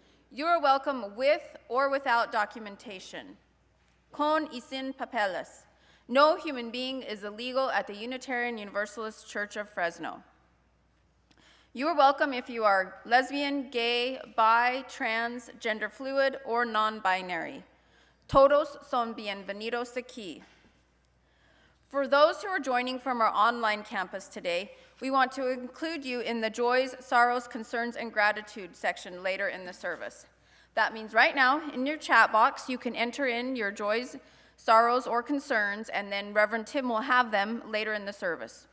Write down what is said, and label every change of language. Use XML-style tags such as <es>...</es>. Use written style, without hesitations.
<en>You are welcome with or without documentation.</en> <es>Con y sin papeles.</es> <en>No human being is illegal at the Unitarian Universalist Church of Fresno. You are welcome if you are lesbian, gay, bi, trans, gender fluid, or non-binary.</en> <es>Todos son bienvenidos aquí.</es> <en>For those who are joining from our online campus today, we want to include you in the joys, sorrows, concerns, and gratitude section later in the service. That means right now, in your chat box, you can enter in your joys, sorrows, or concerns, and then Reverend Tim will have them later in the service.</en>